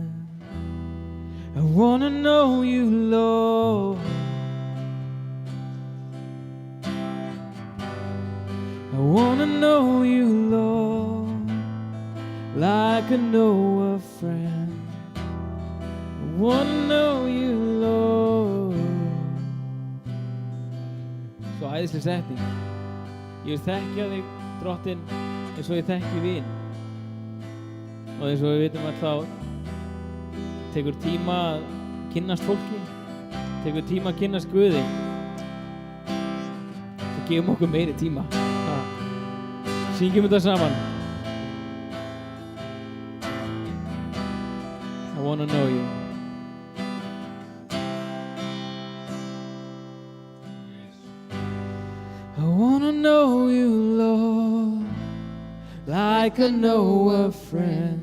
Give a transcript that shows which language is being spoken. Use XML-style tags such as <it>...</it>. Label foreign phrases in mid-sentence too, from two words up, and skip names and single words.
<en>I wanna know you, Lord. I wanna know you, Lord, like I know a friend. I wanna know you, Lord.</en> <is>Svo æðisleg setning. Ég vil þekkja þig, Drottinn, eins og ég þekki vin. Og eins og við vitum að þá tekur tíma að kynnast fólki, tekur tíma að kynnast Guði. Svo gefum okkur meiri tíma. Syngjum þetta saman.</is> <en>I wanna know you. I wanna know you, Lord, like I know a friend.</en>